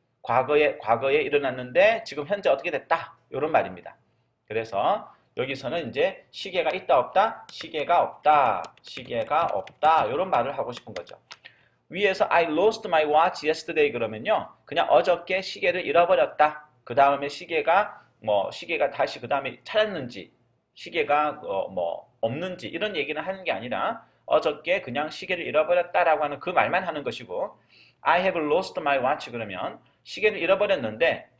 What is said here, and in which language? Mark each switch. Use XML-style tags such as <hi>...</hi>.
<ko>과거에 일어났는데 지금 현재 어떻게 됐다? 이런 말입니다. 그래서 여기서는 이제 시계가 있다 없다? 시계가 없다. 이런 말을 하고 싶은 거죠. 위에서</ko> <en>I lost my watch yesterday</en> <ko>그러면요. 그냥 어저께 시계를 잃어버렸다. 그 다음에 시계가 다시 그 다음에 찾았는지 시계가 없는지 이런 얘기는 하는 게 아니라 어저께 그냥 시계를 잃어버렸다라고 하는 그 말만 하는 것이고</ko> <en>I have lost my watch</en> <ko>그러면 시계를 잃어버렸는데</ko>